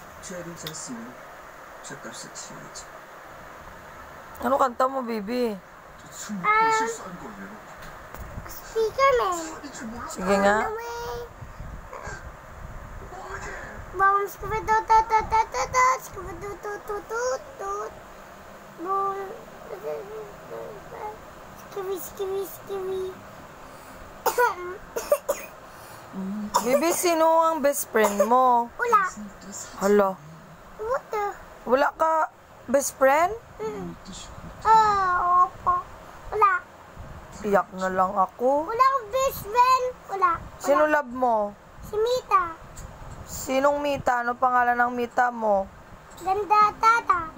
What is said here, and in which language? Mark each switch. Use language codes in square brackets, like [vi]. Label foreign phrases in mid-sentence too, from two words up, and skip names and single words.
[ko] 고쳐야 되지 않으면 죗값을 치러야지. [tl] Ano kanta mo, baby? [ko] 술 먹고 실수한 거예요. [en] Speakerman. [tl] Sige nga. Boom, skibadoo-tut-tut-tut-tut, skibadoo-tut-tut-tut-tut. Boom. Skibi. Baby, sino ang [en] best friend [tl] mo? Wala. Hala. [en] What the? [tl] Wala ka [en] best friend? [tl] Opo. Wala. Iyak na lang ako. Wala akong [en] best friend. [tl] Wala. Sino love mo? Si Mita. Sinong Mita? Ano pangalan ng Mita mo? Ganda tata.